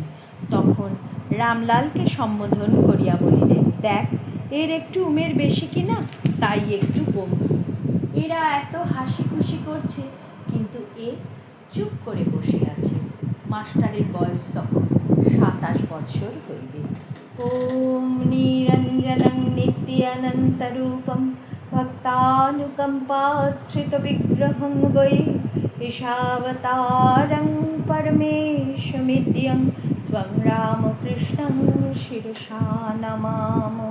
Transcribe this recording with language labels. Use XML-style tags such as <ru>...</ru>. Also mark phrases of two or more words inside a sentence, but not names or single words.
<bn>তখন রামলালকে সম্বোধন করিয়া বলিলেন, দেখ, এর একটু উমের বেশি কিনা, তাই একটু কম। এরা এত হাসি খুশি করছে, কিন্তু এ চুপ করে বসে আছে। মাস্টারের বয়স তখন ২৭ বৎসর হইবে।</bn> <sa>ওম নিরঞ্জনং নিত্যানন্তরূপম ভক্তানুকম্পাশ্রিত বিগ্রহং বৈ ঈশাবতারং পরমেশমিদ্যং ত্বং রামকৃষ্ণং শিরসা নমামো।</sa>